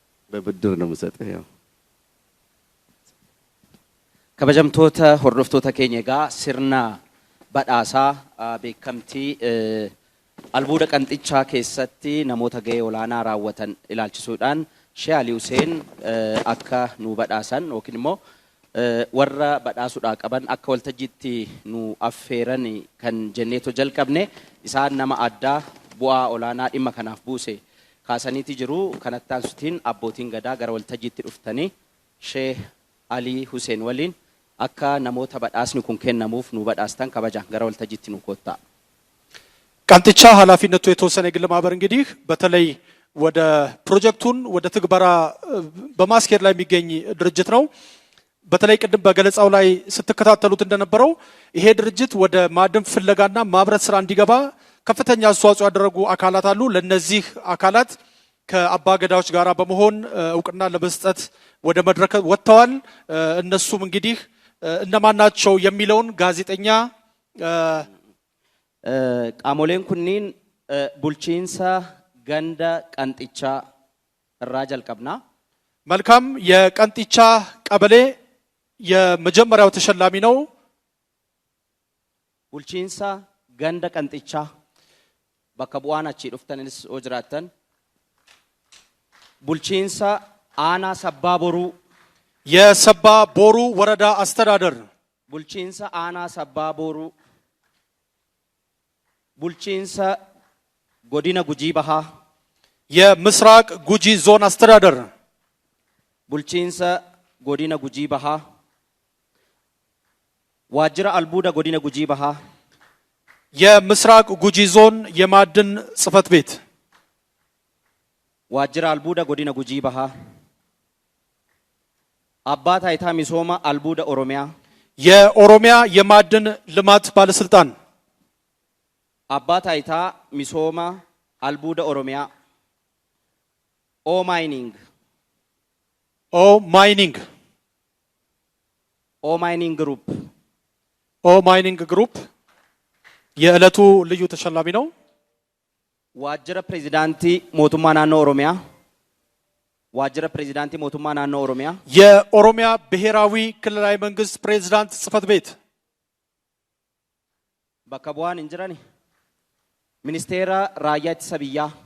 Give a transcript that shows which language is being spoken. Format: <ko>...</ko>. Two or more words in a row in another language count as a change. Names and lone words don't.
<am>በብድር ነው የምሰጥህ ያው</am> <om>kabajamtoota hordoftoota keenya egaa sirna badhaasaa beekamtii albuuda qanxichaa keessatti namoota ga'ee olaanaa raawwatan ilaalchisuudhaan Sheekh Ali Huseen akka nu badhaasan yookiin immoo warra badhaasuudhaa qaban akka waltajjiitti nu affeeran kan jenneeto jalqabne isaan nama addaa bu'aa olaanaa dhimma kanaaf buuse kaasaniiti jiru kanatti aansutiin abbootiin gadaa gara waltajjiitti dhuftanii Sheekh Ali Huseen waliin akka namoota badhaasni kun kennamuuf nu badhaastan kabajaan gara waltajjiitti nu koottaa</om> <am>ቀንጥቻ ኃላፊነቱ የተወሰነ የግል ማህበር እንግዲህ በተለይ ወደ ፕሮጀክቱን ወደ ትግበራ በማስኬድ ላይ የሚገኝ ድርጅት ነው በተለይ ቅድም በገለጻው ላይ ስትከታተሉት እንደነበረው ይሄ ድርጅት ወደ ማዕድን ፍለጋና ማብረት ስራ እንዲገባ ከፍተኛ አስተዋጽኦ ያደረጉ አካላት አሉ ለነዚህ አካላት ከአባ ገዳዎች ጋራ በመሆን እውቅና ለመስጠት ወደ መድረክ ወጥተዋል እነሱም እንግዲህ እነማን ናቸው የሚለውን ጋዜጠኛ</am> <om>qaamoleen kunniin bulchiinsa ganda qanxichaa irraa jalqabna</om> <am>መልካም የቀንጥቻ ቀበሌ የመጀመሪያው ተሸላሚ ነው</am> <om>bulchiinsa ganda qanxichaa bakka bu'aan achi dhuftanis jiraattan bulchiinsa aanaa sabbaa boruu</om> <am>የሰባ ቦሩ ወረዳ አስተዳደር</am> <om>bulchiinsa aanaa sabbaa boruu bulchiinsa godina gujii bahaa</om> <am>የምስራቅ ጉጂ ዞን አስተዳደር</am> <om>bulchiinsa godina gujii bahaa waajjira albuuda godina gujii bahaa</om> <am>የምስራቅ ጉጂ ዞን የማዕድን ጽሕፈት ቤት</am> <om>waajjira albuuda godina gujii bahaa abbaa taayitaa misooma albuuda oromiyaa</om> <am>የኦሮሚያ የማዕድን ልማት ባለስልጣን</am> <om>abbaa taayitaa misooma albuuda oromiyaa o mining group</om> <am>ኦ ማይኒንግ ግሩፕ የዕለቱ ልዩ ተሸላሚ ነው</am> <om>waajjira pirezidaantii mootummaa naannoo oromiyaa waajjira pirezidaantii mootummaa naannoo oromiyaa</om> <am>የኦሮሚያ ብሔራዊ ክልላዊ መንግስት ፕሬዝዳንት ጽሕፈት ቤት</am> <om>bakka bu'aan hin jirani ministeera raayyaa ittisa biyyaa</om>